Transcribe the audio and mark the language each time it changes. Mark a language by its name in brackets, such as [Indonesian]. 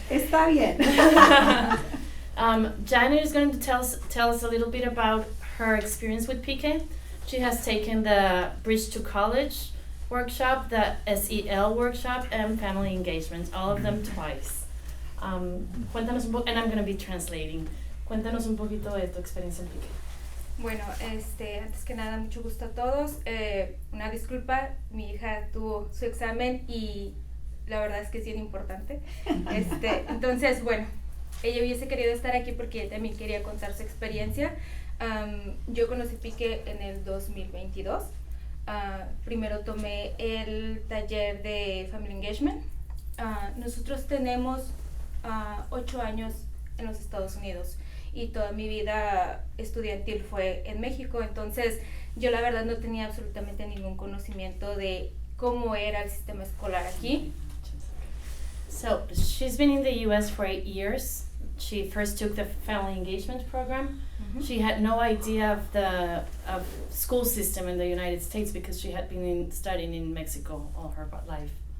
[Spanish] Está bien. [English] Janet is going to tell us a little bit about her experience with PIQE. She has taken the Bridge to College workshop, the SEL workshop, and family engagement, all of them twice. [Spanish] Cuéntanos un poco, [English] and I'm going to be translating. [Spanish] Cuéntanos un poquito de tu experiencia en PIQUE. Bueno, antes que nada, mucho gusto a todos. Una disculpa, mi hija tuvo su examen y la verdad es que es bien importante. Entonces, bueno, ella hubiese querido estar aquí porque ella también quería contar su experiencia. Yo conocí PIQUE en el 2022. Primero tomé el taller de Family Engagement. Nosotros tenemos 8 años en los Estados Unidos y toda mi vida estudiantil fue en México, entonces yo la verdad no tenía absolutamente ningún conocimiento de cómo era el sistema escolar aquí. [English] So she's been in the US for 8 years. She first took the family engagement program. She had no idea of the school system in the United States because she had been studying in Mexico all her life.